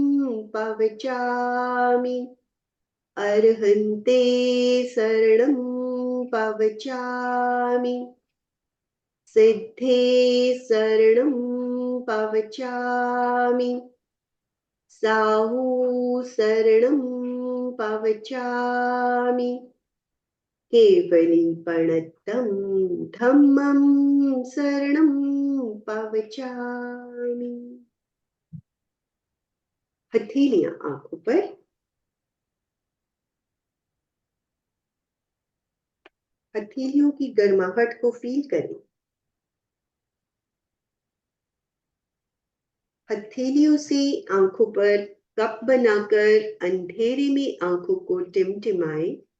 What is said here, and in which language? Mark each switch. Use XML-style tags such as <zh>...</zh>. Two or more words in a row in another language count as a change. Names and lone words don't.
<pra>पवचामि, अर्हन्ते शरणं पवचामि, सिद्धे शरणं पवचामि, साहू शरणं पवचामि, केवलीपणतं धम्मं शरणं पवचामि।</pra> <hi>हथेलियां आंखों पर। हथेलियों की गर्माहट को फील करें। हथेलियों से आंखों पर कप बनाकर अंधेरे में आंखों को टिमटिमाएं।</hi>